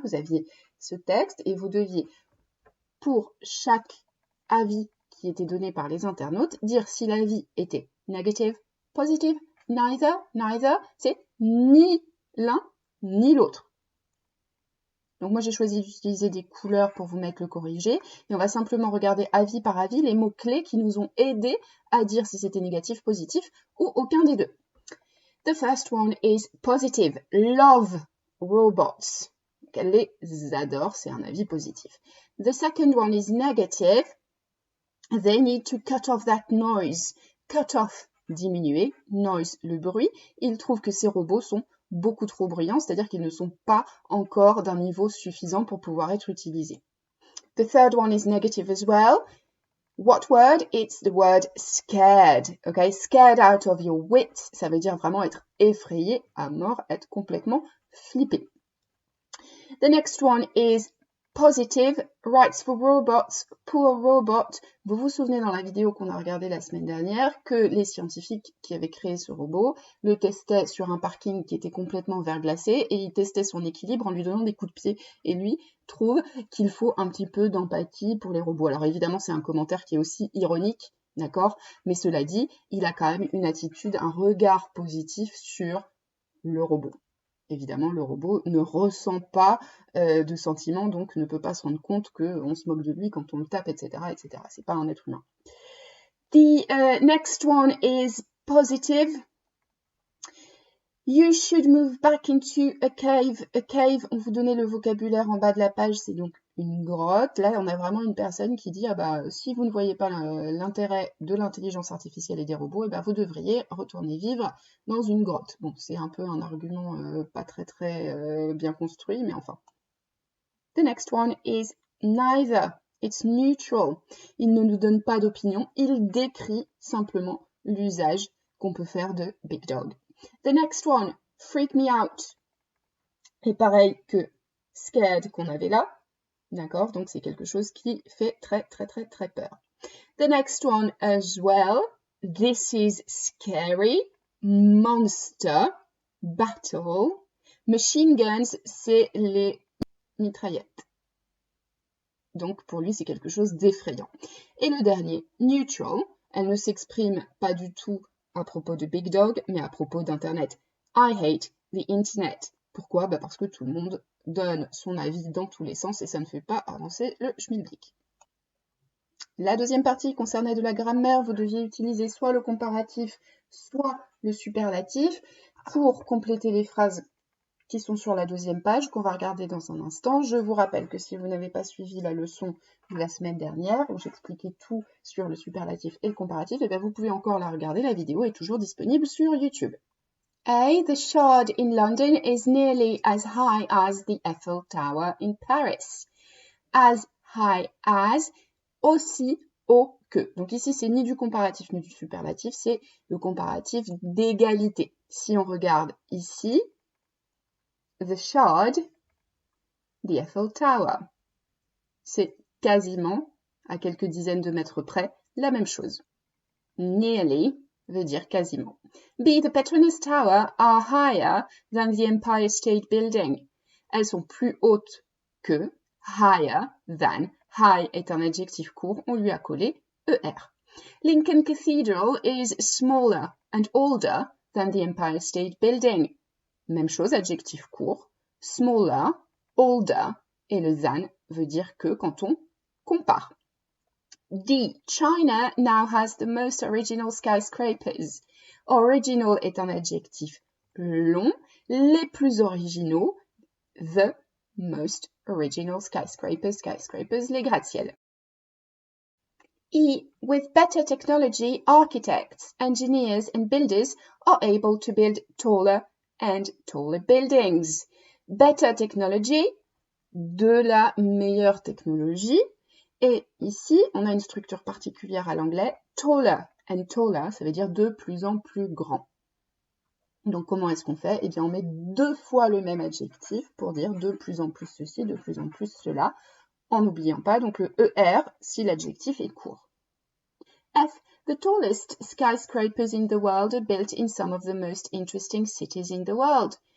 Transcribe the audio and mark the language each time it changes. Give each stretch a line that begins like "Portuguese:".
French: Vous aviez ce texte et vous deviez, pour chaque avis qui était donné par les internautes, dire si l'avis était
English: negative, positive, neither,
French: c'est ni l'un ni l'autre. Donc moi j'ai choisi d'utiliser des couleurs pour vous mettre le corrigé et on va simplement regarder avis par avis les mots-clés qui nous ont aidés à dire si c'était négatif, positif ou aucun des deux.
English: The first one is positive. Love robots.
French: Elle les adore, c'est un avis positif.
English: The second one is negative. They need to cut off that noise. Cut off,
French: diminuer, noise, le bruit. Ils trouvent que ces robots sont beaucoup trop bruyants, c'est-à-dire qu'ils ne sont pas encore d'un niveau suffisant pour pouvoir être utilisés.
English: The third one is negative as well. What word? It's the word scared. Okay, scared out of your wits.
French: Ça veut dire vraiment être effrayé à mort, être complètement flippé.
English: The next one is positive. Rights for robots, poor robot.
French: Vous vous souvenez dans la vidéo qu'on a regardée la semaine dernière que les scientifiques qui avaient créé ce robot le testaient sur un parking qui était complètement verglacé et ils testaient son équilibre en lui donnant des coups de pied. Et lui trouve qu'il faut un petit peu d'empathie pour les robots. Alors évidemment, c'est un commentaire qui est aussi ironique, d'accord? Mais cela dit, il a quand même une attitude, un regard positif sur le robot. Évidemment, le robot ne ressent pas de sentiments, donc ne peut pas se rendre compte qu'on se moque de lui quand on le tape, etc., etc. C'est pas un être humain.
English: The next one is positive. You should move back into a cave.
French: A cave, on vous donnait le vocabulaire en bas de la page, c'est donc une grotte. Là, on a vraiment une personne qui dit, ah bah, si vous ne voyez pas l'intérêt de l'intelligence artificielle et des robots, eh ben, vous devriez retourner vivre dans une grotte. Bon, c'est un peu un argument pas très bien construit, mais enfin.
English: The next one is neither. It's neutral.
French: Il ne nous donne pas d'opinion, il décrit simplement l'usage qu'on peut faire de Big Dog.
English: The next one, freak me out.
French: Et pareil que scared qu'on avait là. D'accord? Donc c'est quelque chose qui fait très peur.
English: The next one as well. This is scary. Monster. Battle. Machine guns,
French: c'est les mitraillettes. Donc pour lui, c'est quelque chose d'effrayant. Et le dernier, neutral. Elle ne s'exprime pas du tout à propos de Big Dog, mais à propos d'Internet.
English: I hate the Internet.
French: Pourquoi? Bah parce que tout le monde donne son avis dans tous les sens et ça ne fait pas avancer le schmilblick. La deuxième partie concernait de la grammaire. Vous deviez utiliser soit le comparatif, soit le superlatif pour compléter les phrases qui sont sur la deuxième page, qu'on va regarder dans un instant. Je vous rappelle que si vous n'avez pas suivi la leçon de la semaine dernière, où j'expliquais tout sur le superlatif et le comparatif, et bien vous pouvez encore la regarder, la vidéo est toujours disponible sur YouTube. A.
English: The Shard in London is nearly as high as the Eiffel Tower in Paris. As high as,
French: aussi haut que. Donc ici, c'est ni du comparatif ni du superlatif, c'est le comparatif d'égalité. Si on regarde ici, The Shard, the Eiffel Tower. C'est quasiment, à quelques dizaines de mètres près, la même chose. Nearly veut dire quasiment. B.
English: The Petronas Tower are higher than the Empire State Building.
French: Elles sont plus hautes que,
English: higher than.
French: High est un adjectif court, on lui a collé ER.
English: Lincoln Cathedral is smaller and older than the Empire State Building.
French: Même chose, adjectif court, smaller, older, et le than veut dire que quand on compare. D.
English: China now has the most original skyscrapers.
French: Original est un adjectif long, les plus originaux,
English: the most original skyscrapers,
French: les gratte-ciels. E.
English: With better technology, architects, engineers and builders are able to build taller and taller buildings. Better technology,
French: de la meilleure technologie. Et ici, on a une structure particulière à l'anglais.
English: Taller and taller,
French: ça veut dire de plus en plus grand. Donc comment est-ce qu'on fait? Eh bien, on met 2 fois le même adjectif pour dire de plus en plus ceci, de plus en plus cela, en n'oubliant pas donc le ER si l'adjectif est court. F.
English: The tallest skyscrapers in the world are built in some of the most interesting cities in the world.